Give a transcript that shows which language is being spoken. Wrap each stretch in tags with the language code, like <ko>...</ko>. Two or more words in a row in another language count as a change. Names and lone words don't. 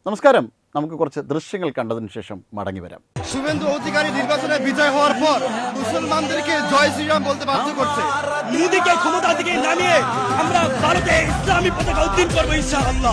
<ml>നമസ്കാരം. നമുക്ക് കുറച്ച് ദൃശ്യങ്ങൾ കണ്ടതിന് ശേഷം മടങ്ങി വരാം.</ml> <bn>শুভেন্দু অধিকারী নির্বাচনে বিজয় হওয়ার পর মুসলমানদেরকে জয় শ্রীরাম বলতে বাধ্য করছে। মোদিকে ক্ষমতা থেকে নামিয়ে আমরা ভারতে ইসলামী পতাকা উত্তোলন করব ইনশাআল্লাহ।</bn>